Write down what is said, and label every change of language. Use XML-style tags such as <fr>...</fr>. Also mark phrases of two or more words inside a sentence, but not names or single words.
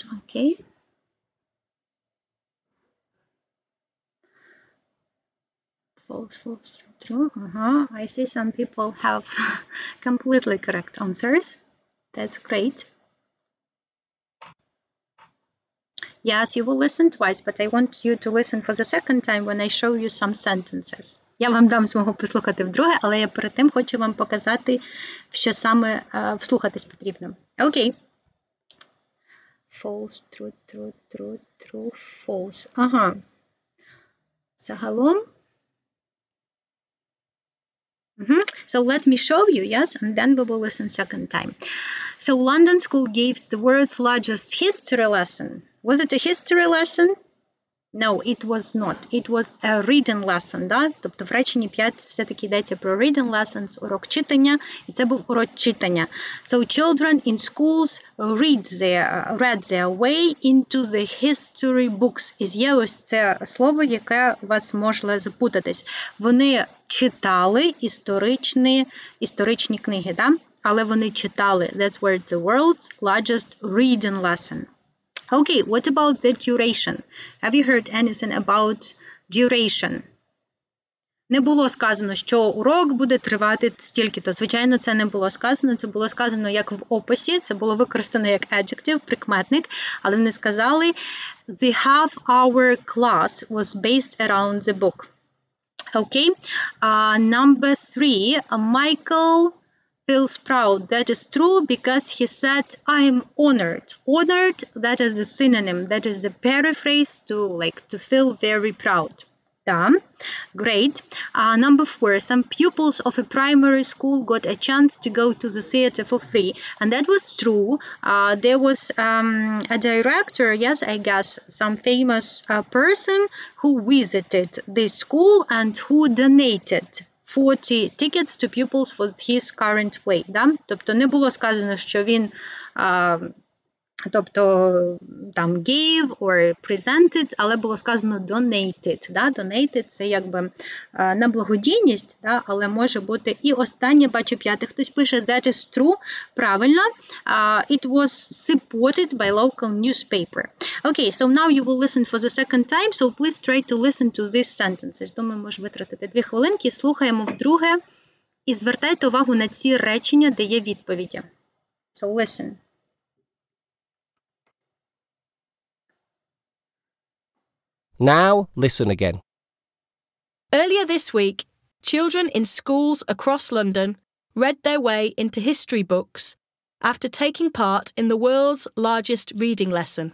<en>Okay. False, false, true, true. I see some people have completely correct answers. That's great. Yes, you will listen twice, but I want you to listen for the second time when I show you some sentences.</en> <uk>Я вам дам змогу послухати вдруге, але я перед тим хочу вам показати, що саме вслухатись потрібно. Окей.</uk> <en>False, true, true, true, true, false.</en> <uk>Ага. Загалом.</uk> <en>So let me show you, yes, and then we will listen second time. So London School gave the world's largest history lesson. Was it a history lesson? No, it was not. It was a reading lesson,</en> <uk>да? Тобто в реченні 5 все-таки йдеться про</uk> <en>reading lessons,</en> <uk>урок читання, і це був урок читання.</uk> <en>So children in schools read their way into the history books.</en> <uk>І є ось це слово, яке вас може запутатись. Вони читали історичні книги, да? Але вони читали.</uk> <en>That's where the world's largest reading lesson. Okay, what about the duration? Have you heard anything about duration?</en> <uk>Не було сказано, що урок буде тривати стільки-то. Звичайно, це не було сказано. Це було сказано як в описі. Це було використано як adjective, прикметник. Але вони сказали,</uk> <en>the half-hour class was based around the book. Okay, number 3, Michael feels proud. That is true because he said, I am honored. Honored, that is a synonym. That is a paraphrase to feel very proud. Yeah. Great. Number 4, some pupils of a primary school got a chance to go to the theater for free. And that was true. There was a director, yes, I guess, some famous person who visited this school and who donated 40 tickets to pupils for his current way.</en> <uk>Да? Тобто не було сказано, що він там</uk> <en>gave or presented,</en> <uk>але було сказано donated. Да? Donated – це якби на благодійність, да? Але може бути і останнє, бачу, 5, хтось пише,</uk> <en>that is true, правильно. It was supported by local newspaper. Okay, so now you will listen for the second time, so please try to listen to these sentences.</en> <uk>Думаю, можеш витратити 2 хвилинки, слухаємо вдруге і звертайте увагу на ці речення, де є відповіді.</uk> <en>So listen. Now listen again. Earlier this week, children in schools across London read their way into history books after taking part in the world's largest reading lesson.</en>